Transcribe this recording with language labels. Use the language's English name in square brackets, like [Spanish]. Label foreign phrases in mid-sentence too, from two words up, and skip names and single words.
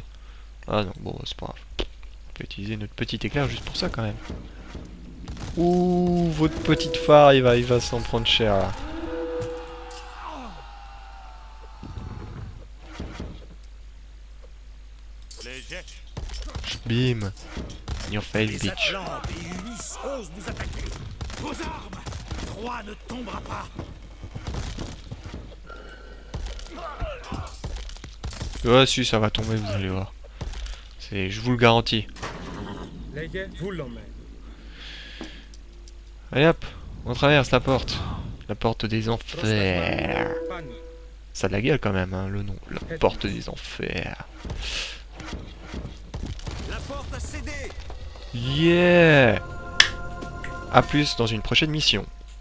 [French] Ah non, bon, c'est pas grave. On peut utiliser notre petit éclair juste pour ça quand même. Ouh, votre petite phare, il va s'en prendre cher là. Bim. [English] In your face, bitch. [French] Vos armes! Troie ne tombera pas! Ouais, si, ça va tomber, vous allez voir. Je vous le garantis. [Greek] Λέγε βούλομαι. [French] Allez hop, on traverse la porte. La porte des enfers. [Greek] Πάνω. [French] Ça a de la gueule quand même, hein, le nom. La porte des enfers. La porte a cédé! Yeah! A plus dans une prochaine mission.